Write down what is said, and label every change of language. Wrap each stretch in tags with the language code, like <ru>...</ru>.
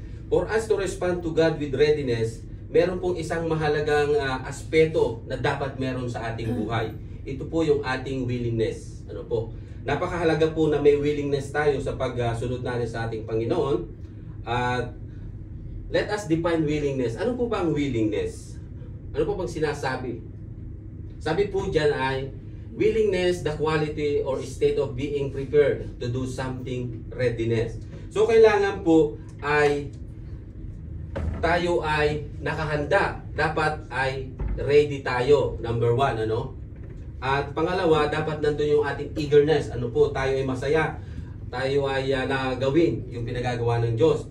<en>For us to respond to God with readiness,</en> <tl>meron pong isang mahalagang aspeto na dapat meron sa ating buhay. Ito po yung ating willingness. Napakahalaga po na may willingness tayo sa pagsunod natin sa ating Panginoon.</tl> <en>At let us define willingness.</en> <tl>Ano po ba ang willingness? Ano po bang sinasabi? Sabi po dyan ay,</tl> <en>willingness, the quality or state of being prepared to do something, readiness.</en> <tl>So kailangan po ay tayo ay nakahanda. Dapat ay ready tayo. Number one, At pangalawa, dapat nandun yung ating eagerness. Tayo ay masaya. Tayo ay nagawin yung pinagagawa ng Diyos.</tl>